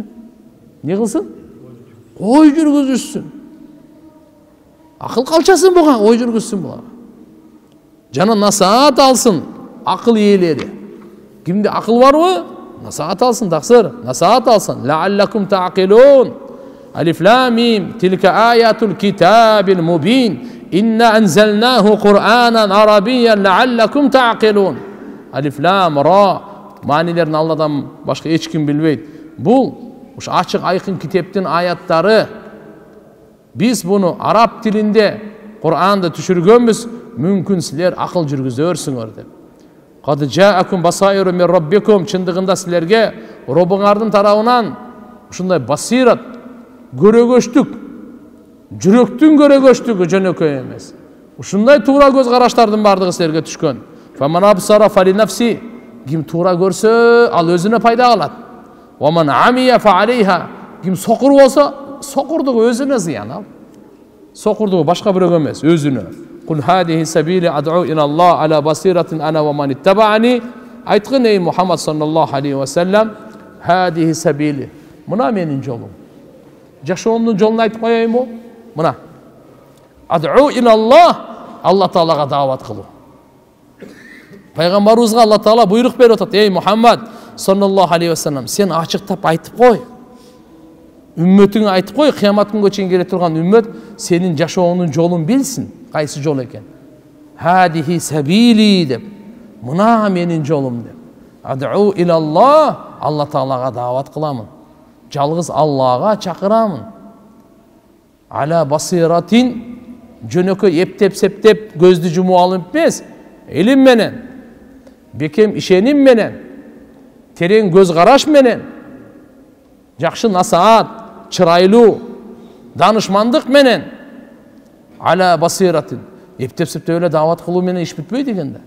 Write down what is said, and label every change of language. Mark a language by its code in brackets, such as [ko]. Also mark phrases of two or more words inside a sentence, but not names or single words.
[ky] Не кылсын? Ой жүргүзүшсүн. Акыл калчасын буга, ой жүргүзсүн буга. Жана насаат алсын акыл ээлери. Кимде акыл барбы? Насаат алсын, таксыр. Насаат алсын. [ar] لعلكم تعقلون. ألف لام ميم. تلك آيات الكتاب المبين. إنا أنزلناه قرآنا عربيا لعلكم تعقلون. ألف لام را. [ky] Маанилерин Алладан башка эч ким билбейт. Бул ушу ачык айкын китептин аяттары. Биз буну араб тилинде Кур'анды түшүргөнбүз, мүмкүн силер акыл жүргүзөрсүңөр деп. [ar] قد جاءكم بصائر من ربكم. [ky] Чындыгында силерге Робуңардын тарабынан ушундай басират, көрөгөчтүк, жүрөктүн көрөгөчтүгү жөнөкөй эмес. Ушундай туура көз караштардын бардыгы силерге түшкөн. [ar] فمن أبصر فلنفسه. [ky] Ким туура көрсө, ал өзүнө пайда алат. [ar] ومن عمي فعليها. [ky] Ким сокур болсо, сокурдугу өзүнө зыян ал. Сокурдугу башка бирөөгө эмес, өзүнө. [ar] قل هذه سبيلي أدعو إلى الله على بصيرة أنا ومن اتبعني. [ky] Айткын ey Muhammed [ar] صلى الله عليه وسلم, هذه سبيلي. [ky] Мына менин жолум. Жашоомдун жолун айтып коеюнбу? Мына. [ar] أدعو إلى الله, [ky] Алла Таалага даават кылуу. Пайгамбарыбызга Алла Таала буйрук берип атат: "Ey Muhammed [ar] صلى الله عليه وسلم, [ky] сен ачыктап айтып кой. Үммөтүңө айтып кой, кыямат күнгө чейин келе турган үммөт сенин жашоонун жолун билсин, кайсы жол экен. [ar] هذه سبيلي [ky] деп. Мына менин жолум деп. [ar] أدعو إلى الله, [ky] Алла Таалага даават кыламын. Жалгыз Аллага чакырамын. [ar] على بصيرة, [ky] жөнөкөй эптеп септеп көздү жумуп алып эмес, илим менен, бекем ишеним менен, терең көз караш менен, жакшы насаат, чырайлуу, данышмандык менен, [ar] على بصيرة, [ky] эптеп септеп эле даават кылуу менен иш бүтпөйт экен да.